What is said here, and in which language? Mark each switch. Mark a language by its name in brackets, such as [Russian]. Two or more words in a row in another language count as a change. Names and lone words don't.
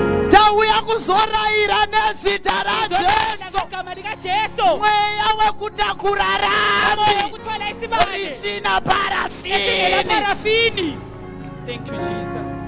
[Shona] Tauya kuzoraira nezita raJesu. [North Ndebele] Ngegama likaJesu. [Shona] Mweya wekutakura rambi [North Ndebele] Umoya wokuthwala isibane. [Shona] risina parafini. [North Ndebele] Esingela parafini. [English] Thank you, Jesus.